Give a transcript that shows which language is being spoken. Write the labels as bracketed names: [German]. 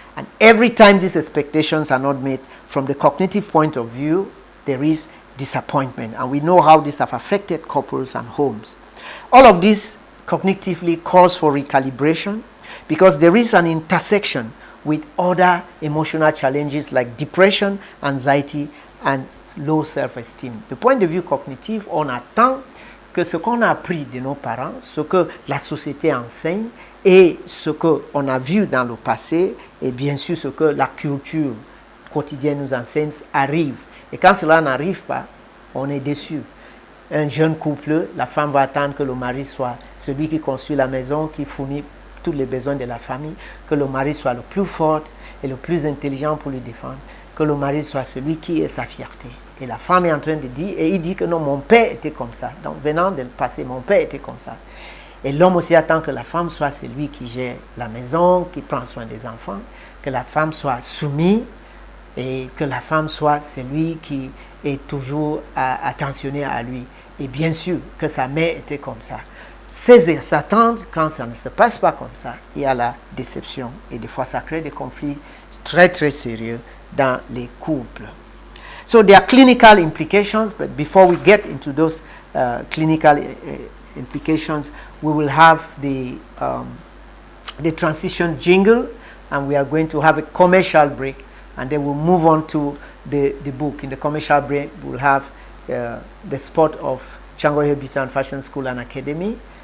[English] And every time these expectations are not met, from the cognitive point of view, there is disappointment. And we know how these have affected couples and homes. All of this cognitively calls for recalibration because there is an intersection with other emotional challenges like depression, anxiety, and low self-esteem. [French] Du point de vue cognitif, on attend que ce qu'on a appris de nos parents, ce que la société enseigne et ce qu'on a vu dans le passé et bien sûr ce que la culture quotidienne nous enseigne arrive. Et quand cela n'arrive pas, on est déçu. Un jeune couple, la femme va attendre que le mari soit celui qui construit la maison, qui fournit tous les besoins de la famille, que le mari soit le plus fort et le plus intelligent pour lui défendre, que le mari soit celui qui est sa fierté. Et la femme est en train de dire, et il dit que non, mon père était comme ça. Donc venant de le passé, mon père était comme ça. Et l'homme aussi attend que la femme soit celui qui gère la maison, qui prend soin des enfants, que la femme soit soumise et que la femme soit celui qui est toujours attentionné à lui. Et bien sûr que sa mère était comme ça. Ces attentes, quand ça ne se passe pas comme ça, il y a la déception. Et des fois, ça crée des conflits très, très sérieux dans les couples. [English] So there are clinical implications, but before we get into those clinical implications, we will have the transition jingle, and we are going to have a commercial break, and then we'll move on to the book. In the commercial break, we'll have the spot of CHIANGONG Beauty and Fashion School and Academy.